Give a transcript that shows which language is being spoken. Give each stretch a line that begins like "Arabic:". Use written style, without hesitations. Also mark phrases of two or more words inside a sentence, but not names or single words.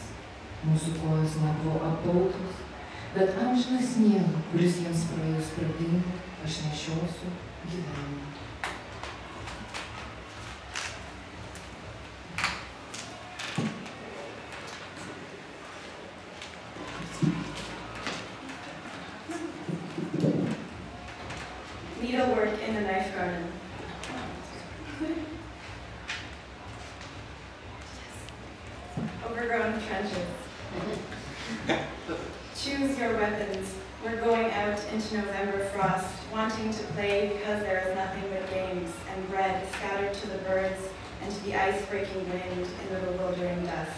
Lithuanian: Mūsų kojos nebuvo apautos, bet amžiną sniegą, kuris jiems praėjus pradingo, aš nešiosiu gyvenimą.
English: Needlework in the knife garden. Overgrown trenches. Choose your weapons. We're going out into November frost, wanting to play because there is nothing but games and bread scattered to the birds and to the ice-breaking wind in the bewildering dusk.